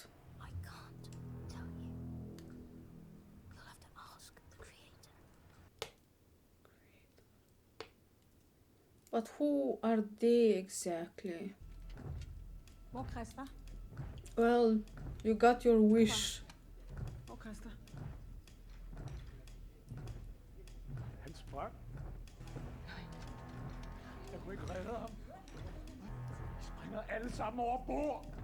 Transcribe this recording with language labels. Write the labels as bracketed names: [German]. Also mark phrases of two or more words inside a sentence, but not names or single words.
[English] I can't tell you. You'll have to ask the creator. But who are they exactly? [Danish] Hvor Christa? [English] Well, you got your wish. [Danish] Hvor Christa? Han sprang. Jeg kunne ikke redde ham. De springer alle sammen over bord.